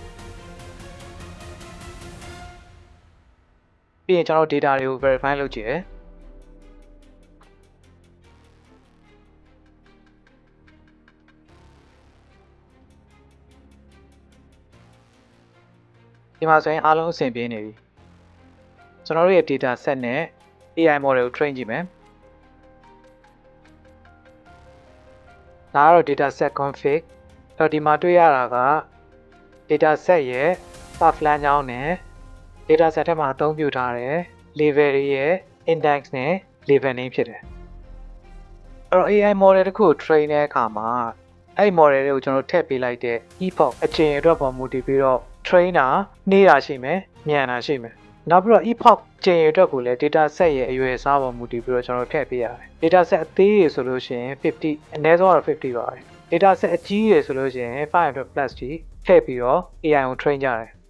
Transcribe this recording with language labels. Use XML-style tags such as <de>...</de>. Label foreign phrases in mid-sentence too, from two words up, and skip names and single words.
<my>ပြီးရင်ကျွန်တော် data တွေကို verify လုပ်ကြည့်ရဒီမှာဆိုရင်အားလုံးအဆင်ပြေနေပြီကျွန်တော်တို့ရဲ့</my> <en>data set</en> <my>နဲ့</my> <en>AI model</en> <my>ကို train ကြည့်မယ် ဒါကတော့</my> <en>data set config</en> <my>အဲ့တော့ဒီမှာတွေ့ရတာက</my> <en>data set</en> <my>ရဲ့ path လမ်းကြောင်းနဲ့</my> <en>data set</en> <my>ထဲမှာအသုံးပြုထားတဲ့ level တွေရဲ့ index နဲ့</my> <en>level name</en> <my>ဖြစ်တယ်အဲ့တော့</my> <en>AI model</en> <my>တစ်ခုကို train တဲ့အခါမှာအဲ့ model တွေကိုကျွန်တော်ထည့်ပေးလိုက်တဲ့ epoch အချိန်အတွက်ပေါ်မူတည်ပြီးတော့ train တာနှေးတာရှိမယ်မြန်တာရှိမယ်နောက်ပြီးတော့ epoch ချိန်ရအတွက်ကိုလည်း</my> <en>data set</en> <my>ရဲ့အရွယ်အစားပေါ်မူတည်ပြီးတော့ကျွန်တော်ထည့်ပေးရတယ်</my> <en>data set</en> <my>အသေးတွေဆိုလို့ရှိရင်50အနည်းဆုံးကတော့50ပါပဲ</my> <en>data set</en> <my>အကြီးတွေဆိုလို့ရှိရင်500 plus ကြီးထည့်ပြီးတော့ AI ကို train ကြတယ်</my>